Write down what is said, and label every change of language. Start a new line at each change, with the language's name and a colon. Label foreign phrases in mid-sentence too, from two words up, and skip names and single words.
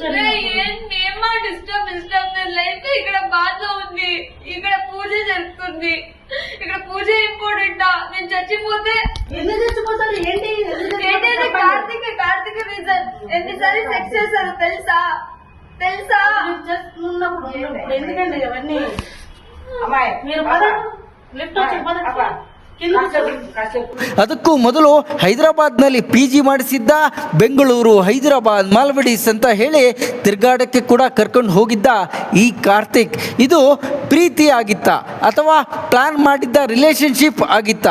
English: disturb life
Telugu: ఇక్కడ బాధ ఉంది, ఇక్కడ పూజ జరుగుతుంది, ఇక్కడ పూజ ఇంపార్టెంట్. నేను చచ్చిపోతే ఎందుకు చచ్చిపోతాను? ఏంటి కార్తీక రీజన్ ఎన్నిసారి సెక్స్ చేశారు తెలుసా? ఎందుకండి అవన్నీ? అమ్మాయి మీరు లిఫ్ట్ వచ్చి
Kannada: ಅದಕ್ಕೂ ಮೊದಲು ಹೈದರಾಬಾದ್ನಲ್ಲಿ PG ಮಾಡಿಸಿದ್ದ, ಬೆಂಗಳೂರು, ಹೈದರಾಬಾದ್, ಮಾಲ್ವಡೀಸ್ ಅಂತ ಹೇಳಿ ತಿರುಗಾಡಕ್ಕೆ ಕೂಡ ಕರ್ಕೊಂಡು ಹೋಗಿದ್ದ ಈ ಕಾರ್ತಿಕ್, ಇದು ಪ್ರೀತಿ ಆಗಿತ್ತಾ ಅಥವಾ ಪ್ಲಾನ್ ಮಾಡಿದ್ದ ರಿಲೇಶನ್ಶಿಪ್ ಆಗಿತ್ತಾ?